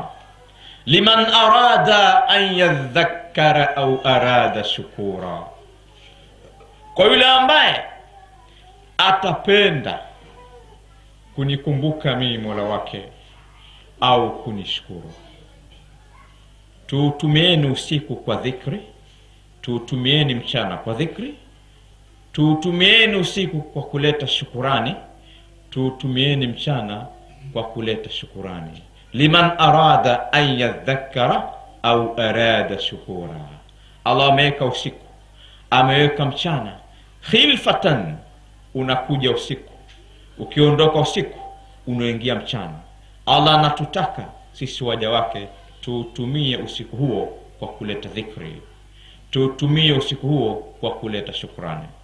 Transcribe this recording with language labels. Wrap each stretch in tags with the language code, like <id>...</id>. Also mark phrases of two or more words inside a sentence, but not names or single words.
<ar>لمن أراد أن يذكر أو أراد شكورا,</ar> <sw>kwa yule ambaye atapenda kunikumbuka mimi Mola wake au kunishukuru. Tutumieni usiku kwa dhikri, tutumieni mchana kwa dhikri, tutumieni usiku kwa kuleta shukurani, tutumieni mchana kwa kuleta shukurani.</sw> <ar>لمن أراد أن يذكر أو أراد شكورا.</ar> <sw>Allah ameweka usiku, ameweka mchana khilfatan, unakuja usiku, ukiondoka usiku unaingia mchana. Allah anatutaka sisi waja wake tutumie usiku huo kwa kuleta dhikri, tutumie usiku huo kwa kuleta shukrani.</sw>